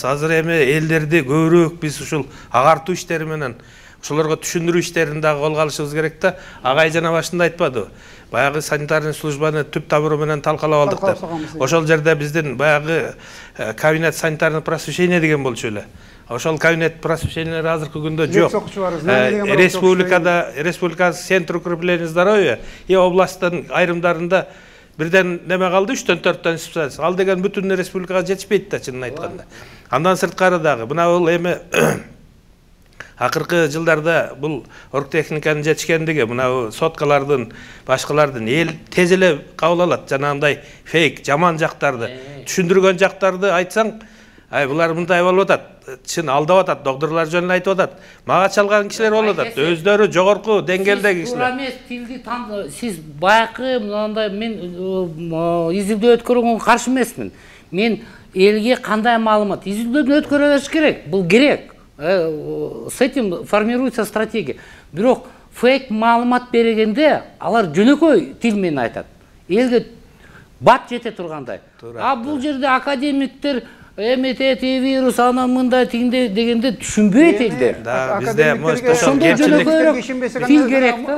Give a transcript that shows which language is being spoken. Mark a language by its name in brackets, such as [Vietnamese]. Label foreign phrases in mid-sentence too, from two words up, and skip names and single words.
[Kyrgyz] Азыр эми элдерди көбүрөөк биз ушул агартуу иштери менен ошолорго түшүндүрүү иштерин дагы колго алышыбыз керек да. Агай жана башында айтпадыбы? Баягы [Russian] санитарный службаны [Kyrgyz] түп табыры менен талкалап алдык деп. Ошол жерде биздин баягы кабинет [Russian] санитарный просвещение [Kyrgyz] деген болчу эле. Ошол кабинет просвещениялер азыркы күндө жок. [Russian] Республика центр укрепления здоровья и [Kyrgyz] областтын айрымдарында бирден неме калды, 3-төн 4-төн специалист. Ал деген бүтүн республикага жетишпейт да, чынын айтканда. Андан сырткары дагы мына бул эми акыркы жылдарда бул оргтехниканын жетишкендиги, мына соткалардын, башкалардын эл тез эле кабыл алат. Жанагындай фейк, жаман жактарды, түшүндүргөн жактарды айтсаң, булар мындай болуп атат. Чын алдап атат, докторлор жөнүндө айтып атат. Мага чалган кишилер болуп атат. Өздөрү жогорку деңгээлдеги кишилер. Тилди сиз баягы мындай мен изилдөө өткөргөнгө каршы эмесмин. Мен элге кандай маалымат изилдөөдөн өткөрө бериш керек. Бул керек. [Russian] С этим формируется стратегия. [Kyrgyz] Бирок фейк маалымат бергенде алар жөнөкөй тил менен айтат. Элге бат жете тургандай. А бул жерде академиктер эметети вирус анан мындай тигинде дегенде түшүнбөйт элдер. Да, бизде ошондо жөнөкөйрөөк тил керек да.